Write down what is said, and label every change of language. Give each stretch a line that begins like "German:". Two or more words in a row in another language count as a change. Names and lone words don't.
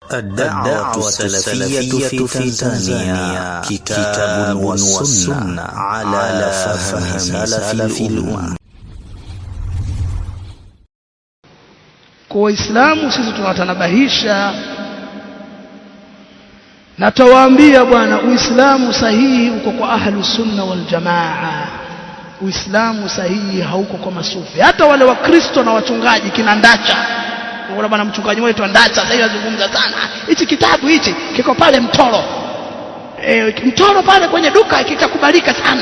Arabic: الدعوة السلفية في تنزانيا كتاب والسنة على فهم سلف الأمة.
Swahili: Kwa Waislamu sisi tunatanabahisha na tawaambia bwana, Uislamu sahihi uko kwa
Arabic: أهل السنة والجماعة.
Swahili: Uislamu sahihi hauko kwa masufi. Hata wale wa Kristo na wachungaji kina Ndacha, wala bwana mchungaji wetu Ndacha sasa hivi azungumza sana, hichi kitabu hichi kiko pale Mtoro, Mtoro pale kwenye duka kitakubalika sana.